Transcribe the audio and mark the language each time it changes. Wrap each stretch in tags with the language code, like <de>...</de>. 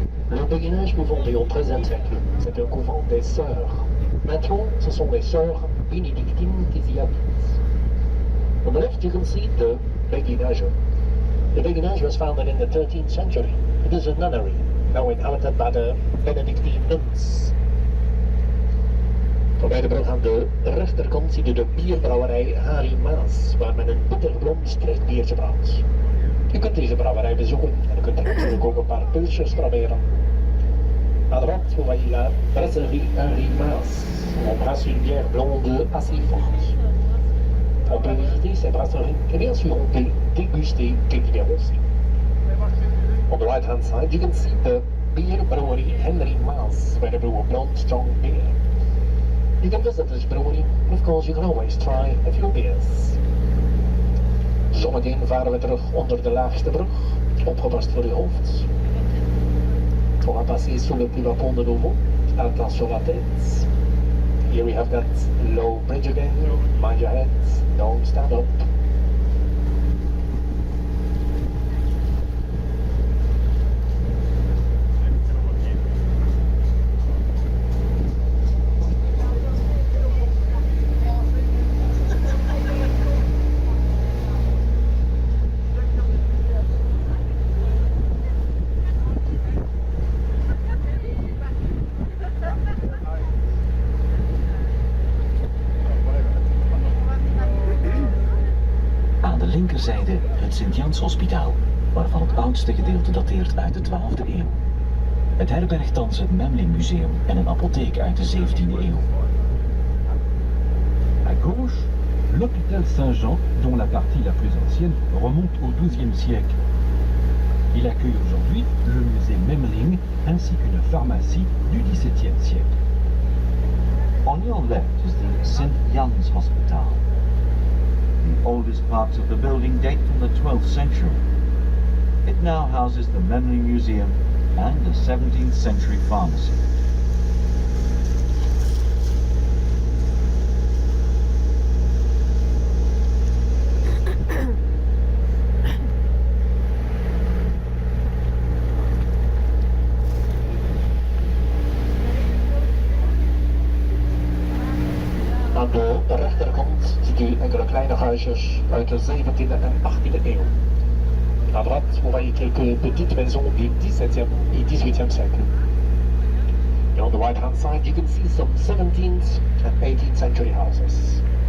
<fr>Le béguinage fondé au XIIIe siècle, c'est un couvent des sœurs. Maintenant, ce sont les sœurs bénédictines qui y habitent.</fr> <en>On the left you can see the béguinage. The béguinage was founded in the 13th century. It is a nunnery, now inhabited by the Benedictine nuns.</en> <nl>Voorbij de brug aan de rechterkant ziet u de bierbrouwerij Harry Maas, waar men een bitterblond strikt biertje brouwt. U kunt deze brouwerij bezoeken en u kunt er natuurlijk ook een paar pilsjes proberen.</nl> <fr>À droite, vous voyez la brasserie Harry Maas. On brasse une bière blonde assez forte. On peut visiter ces brasseries et bien sûr on peut déguster quelques bières aussi.</fr> <en>On the right hand side, you can see the beer brewery Henry Maas, where they brew a blonde strong beer. You can visit this brewery, and of course you can always try a few beers.</en> <nl>Zometeen varen we terug onder de laagste brug, opgepast voor uw hoofd.</nl> <fr>On va passer sous le petit pont de nouveau, attention la tête.</fr> <en>Here we have that low bridge again, mind your head, don't stand up.</en> <nl>Linkerzijde het Sint-Jans-hospitaal, waarvan het oudste gedeelte dateert uit de 12e eeuw. Het herbergt thans het Memling Museum en een apotheek uit de 17e eeuw.</nl> <fr>À gauche, l'hôpital Saint-Jean, dont la partie la plus ancienne remonte au XIIe siècle. Il accueille aujourd'hui le musée Memling ainsi qu'une pharmacie du XVIIe siècle.</fr> <en>On your left is the St. Jan's Hospital. The oldest parts of the building date from the 12th century. It now houses the Memling Museum and a 17th century pharmacy.</en> <nl>Aan de rechterkant ziet u enkele kleine huisjes uit de 17e en 18e eeuw.</nl> <fr>À droite, vous voyez quelques petites maisons du 17e et 18e siècle.</fr> <en>And on the right hand side, you can see some 17th and 18th century houses.</en>